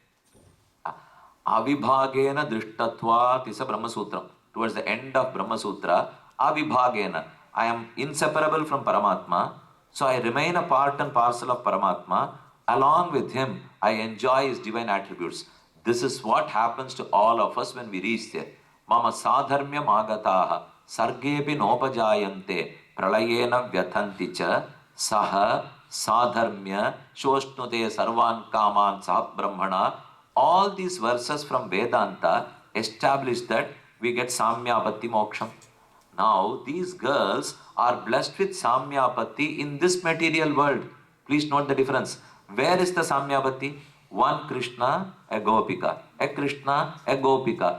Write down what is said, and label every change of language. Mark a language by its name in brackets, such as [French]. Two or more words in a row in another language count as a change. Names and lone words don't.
[Sanskrit] अविभागेन दृष्टत्वात् [English] is a Brahma Sutra. Towards the end of Brahma Sutra, Avibhagena, I am inseparable from Paramatma, so I remain a part and parcel of Paramatma. Along with him, I enjoy his divine attributes. This is what happens to all of us when we reach there. [Sanskrit] मम साधर्म्यम् आगताः सर्गेऽपि नोपजायन्ते प्रलये न व्यथन्ति च सह साधर्म्यं सोऽश्नुते सर्वान् कामान् सह ब्रह्मणा. [English] All these verses from Vedanta establish that we get [Sanskrit] साम्यापत्ति मोक्षम्. [English] Now, these girls are blessed with Samyapatti in this material world. Please note the difference. Where is the Samyapatti? One Krishna, a Gopika. A Krishna, a Gopika.